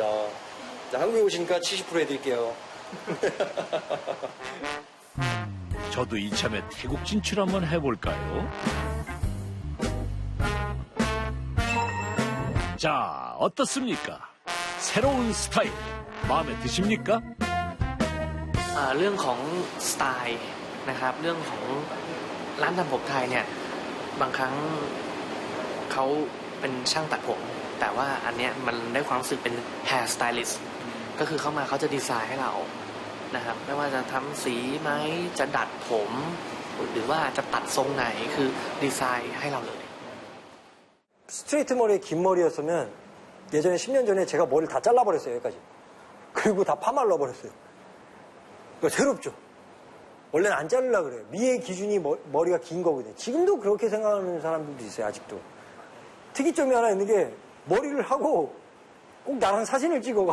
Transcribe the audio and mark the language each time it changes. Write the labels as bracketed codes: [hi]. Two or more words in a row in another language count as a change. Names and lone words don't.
[ko] 한국에 오시니까 70% 해드릴게요. 저도 이참에 태국 진출 한번 해볼까요? 자, 어떻습니까? 새로운 스타일 마음에 드십니까? [th] เรื่องของสไตล์นะครับเรื่องของร้านทำผมไทยเนี่ยบางครั้งเขาเป็นช่างตัดผมแต่ว่าอันเนี้ยมันได้ความรู้สึกเป็น [en] hair stylist [th] ก็คือเข้ามาเขาจะดีไซน์ให้เรานะครับไม่ว่าจะทำสีไหมจะดัดผมหรือว่าจะตัดทรงไหนคือดีไซน์ให้เราเลย [ko] 스트레이트 머리 긴 머리였으면 예전에 10년 전에 제가 머리를 다 잘라버렸어요, 여기까지. 그리고 다 파마를 넣어버렸어요. 그러니까 새롭죠. 원래는 안 자르려고 그래요. 미의 기준이 머리가 긴 거거든요. 지금도 그렇게 생각하는 사람들도 있어요, 아직도. 특이점이 하나 있는 게 머리를 하고 꼭 나랑 사진을 찍어가.